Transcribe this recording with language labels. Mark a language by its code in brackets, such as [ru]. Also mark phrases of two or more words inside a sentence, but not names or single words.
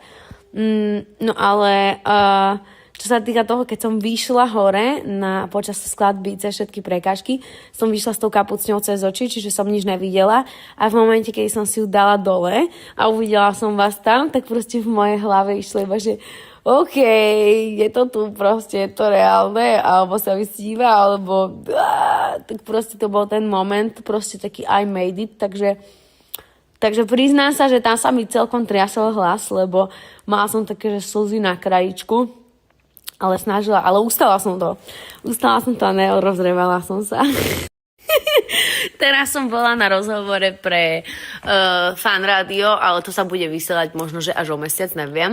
[sk] No ale čo sa týka toho, keď som vyšla hore počas skladby cez všetky prekážky, som vyšla s tou kapucňou cez oči, čiže som nič nevidela a v momente, keď som si ju dala dole a uvidela som vás tam, tak proste v mojej hlave išlo iba, že OK, je to tu proste, je to reálne, alebo sa vystíva, alebo tak proste to bol ten moment, proste taký [en] I made it, [sk] Takže priznám sa, že tam sa mi celkom triasol hlas, lebo mala som také, že slzy na krajičku, ale ustala som to a nerozrevala som sa. Teraz som bola na rozhovore pre Fan Radio, ale to sa bude vysielať možno, že až o mesiac, neviem.